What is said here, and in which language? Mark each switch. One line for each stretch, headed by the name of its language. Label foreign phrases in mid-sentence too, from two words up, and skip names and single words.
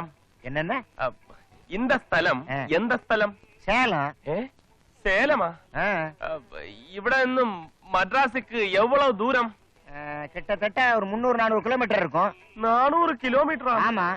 Tamil: என்னென்ன இந்த ஸ்தலம் எந்த ஸ்தலம்? சேலம். சேலமா?
Malayalam: ഇവിടെ നിന്നും മദ്രാസിക്ക് എவ்வளவு ദൂരം?
Tamil: கிட்டத்தட்ட ஒரு 300-400 கிலோமீட்டர் இருக்கும். 400 கிலோமீட்டர்? ஆமா.